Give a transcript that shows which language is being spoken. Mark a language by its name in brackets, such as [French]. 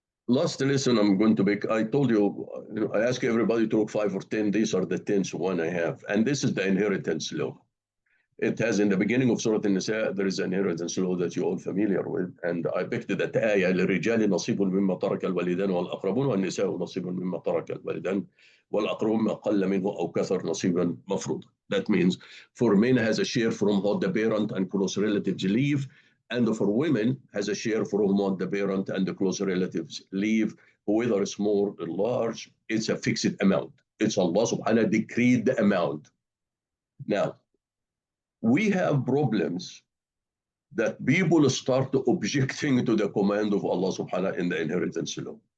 [English] Last lesson I'm going to make, I told you, I ask everybody to look 5 or 10. These are the 10th one I have, and this is the inheritance law. It has in the beginning of Surah Al-Nisa, there is an inheritance law that you're all familiar with. And I picked that ayah, [Arabic] لِلرِّجَالِ نَصِيبٌ مِّمَّا تَرَكَ الْوَالِدَانُ وَالْأَقْرَبُونَ وَالنِّسَاءُ نَصِيبٌ مِّمَّا تَرَكَ الْوَالِدَانُ وَالْأَقْرَبُونَ مَا قَلَّ مِنْهُ أَوْ كَثَرَ نَصِيبًا مَفْرُوضًا. [English] That means for men has a share from what the parent and close relatives leave, and for women has a share from what the parent and the close relatives leave, whether small or large, it's a fixed amount. It's Allah subhanahu wa ta'ala decreed the amount. Now, we have problems that people start objecting to the command of Allah subhanahu wa ta'ala in the inheritance law.